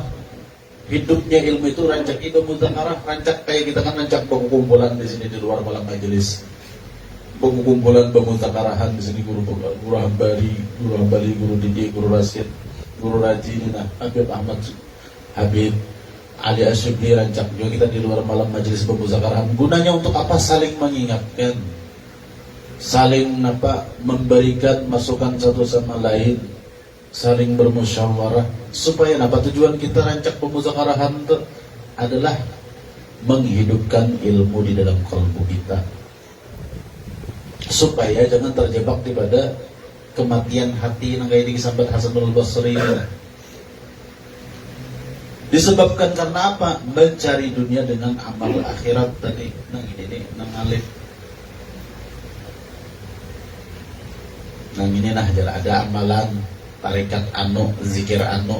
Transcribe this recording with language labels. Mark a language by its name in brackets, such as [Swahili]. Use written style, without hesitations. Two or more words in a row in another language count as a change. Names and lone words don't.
[Indonesian] Hidupnya ilmu itu rancak itu mudzakarah, rancak kayak kita kan rancak buku kumpulan di sini di luar malam majelis. Buku kumpulan pemuzakarahan di sini guru Hambali, guru Didi, guru Rasid, guru Raji, nah Habib Ahmad, Habib Ali Asyibli rancak juga kita di luar malam majelis pemuzakarahan. Gunanya untuk apa? Saling mengingatkan, saling memberikan masukan satu sama lain, saling bermusyawarah, supaya tujuan kita rancak pemuzakarahan itu adalah menghidupkan ilmu di dalam kalbu kita, supaya jangan terjebak pada kematian hati yang kayak disambat Hasanul Basri. Disebabkan karena apa? Mencari dunia dengan amal akhirat tadi. Nah ini nang alif. Nang ini nah ada amalan tarikat anu, zikir anu.